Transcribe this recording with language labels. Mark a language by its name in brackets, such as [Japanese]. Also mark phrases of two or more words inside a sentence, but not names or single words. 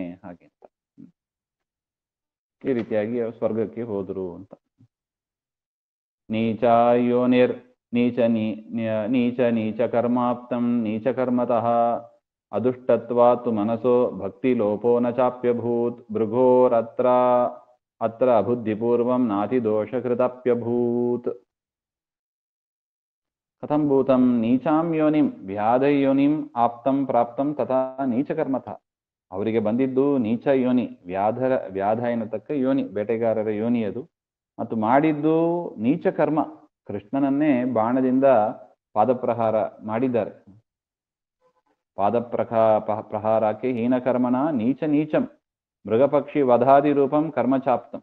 [Kannada] ಹಾಗೆ ಅಂತ ಈ ರೀತಿಯಾಗಿ ಸ್ವರ್ಗಕ್ಕೆ ಹೋದ್ರು ಅಂತ. [Sanskrit] ನೀಚಾಯೋನಿರ್ ನೀಚ ನೀಚ ಕರ್ಮಾಪ್ತಂ ನೀಚ ಕರ್ಮತಃ ಅದುಷ್ಟತ್ವಾತ್ ಮನಸೋ ಭಕ್ತಿ ಲೋಪೋ ನ ಚಾಪ್ಯಭೂತ್ ಭೃಗೋರತ್ರ ಅಬುದ್ಧಿಪೂರ್ವಂ ನಾತಿ ದೋಷಕೃತಪ್ಯಭೂತ್. ಕಥಂ ಭೂತಂ ನೀಚಾಂ ಯೋನಿಂ ವ್ಯಾಧಯೋನಿಂ ಆಪ್ತಂ ಪ್ರಾಪ್ತಂ ತಥಾ ನೀಚಕರ್ಮತಃ. [Kannada] ಅವರಿಗೆ ಬಂದಿದ್ದು ನೀಚ ಯೋನಿ, ವ್ಯಾಧ ಎನ್ನತಕ್ಕ ಯೋನಿ, ಬೇಟೆಗಾರರ ಯೋನಿ ಅದು. ಮತ್ತು ಮಾಡಿದ್ದು ನೀಚ ಕರ್ಮ. ಕೃಷ್ಣನನ್ನೇ ಬಾಣದಿಂದ ಪಾದಪ್ರಹಾರ ಮಾಡಿದ್ದಾರೆ. [Sanskrit] ಪ್ರಹಾರಕ್ಕೆ ಹೀನಕರ್ಮನ ನೀಚಂ ಮೃಗಪಕ್ಷಿ ವಧಾದಿ ರೂಪಂ ಕರ್ಮಚಾಪ್ತಂ.